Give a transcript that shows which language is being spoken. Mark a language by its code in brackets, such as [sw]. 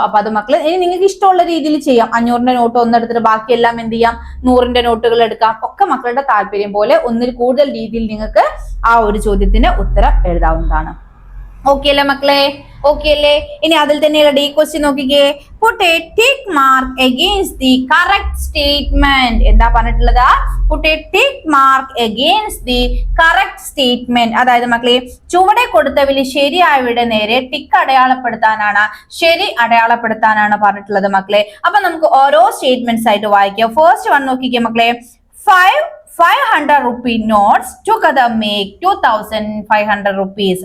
[ml] അപ്പൊ അത് മക്കള് ഇനി നിങ്ങൾക്ക് ഇഷ്ടമുള്ള രീതിയിൽ ചെയ്യാം. 500ന്റെ നോട്ട് ഒന്നെടുത്തിട്ട് ബാക്കിയെല്ലാം എന്ത് ചെയ്യാം? 100ന്റെ നോട്ടുകൾ എടുക്കാം. ഒക്കെ മക്കളുടെ താല്പര്യം പോലെ ഒന്നിൽ കൂടുതൽ രീതിയിൽ നിങ്ങൾക്ക് ആ ഒരു ചോദ്യത്തിന് ഉത്തരം എഴുതാവുന്നതാണ്. ഓക്കെ അല്ലേ മക്കളെ? ഓക്കെ അല്ലേ? ഇനി അതിൽ തന്നെയുള്ള ഡി ക്വസ്റ്റ്യൻ നോക്കിക്കേ. [en] Put a tick mark against the correct statement. [ml] എന്താ പറഞ്ഞിട്ടുള്ളത്? [en] Put a tick mark against the correct statement. [ml] അതായത് മക്കളെ ചുവടെ കൊടുത്തതിൽ ശരിയായവയുടെ നേരെ ടിക്ക് അടയാളപ്പെടുത്താനാണ്, ശരി അടയാളപ്പെടുത്താനാണ് പറഞ്ഞിട്ടുള്ളത് മക്കളെ. അപ്പൊ നമുക്ക് ഓരോ സ്റ്റേറ്റ്മെന്റ്സ് ആയിട്ട് വായിക്കാം. ഫസ്റ്റ് വൺ നോക്കിക്കേ മക്കളെ. [en] 500 rupee notes together make 2500 rupees.